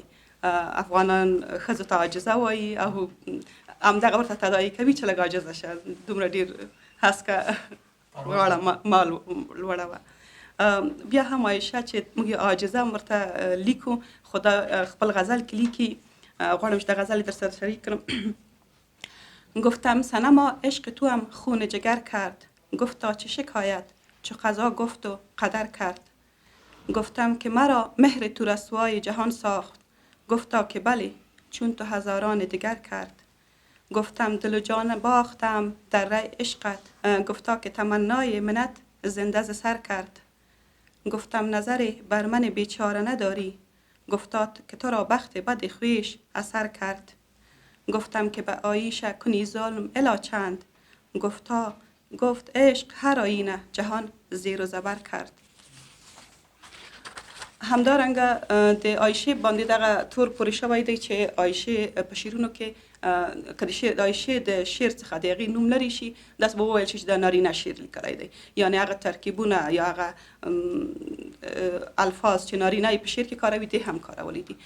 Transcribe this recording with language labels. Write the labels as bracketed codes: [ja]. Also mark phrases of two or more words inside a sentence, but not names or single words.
[ps] افغانان ښځو ته عاجزه وایي او همدغه ورته تداعي کوي چې لږ عاجزه شه، دومره ډېر هسکه غاړه ما لوړه وه. بیا هم عایشه چې موږ عاجزه هم ورته لیکو، خو دا خپل غزل کې لیکي. غواړم چې د غزل در سره شریک کړم. [fa] گفتم صنما عشق تو هم خون جگر کرد، گفتا چه شکایت چو قضا گفت و قدر کرد. گفتم که مرا مهر تو رسوای جهان ساخت، گفتا که بله چون تو هزاران دیگر کرد. گفتم دل و جان باختم در ری عشقت، گفتا که تمنای منت زنده ز سر کرد. گفتم نظری بر من بیچاره نداری، گفتا که تو را بخت بد خویش اثر کرد. گفتم که به آیشه کنی ظلم الا چند، گفت عشق هر آینه جهان زیر و زبر کرد. [ps] همدارنګه د آیشې باندې دغه تور پورې شوی دی چې آیشې په شعرونو کې که د آیشې د شعر څخه د هغې نوم لرې شي داسې به وویل شي چې دا نارینه شعر لیکلی دی، یعنې هغه ترکیبونه یا هغه الفاظ چې نارینه یې په شعر کې کاروي دی هم کارولی دي.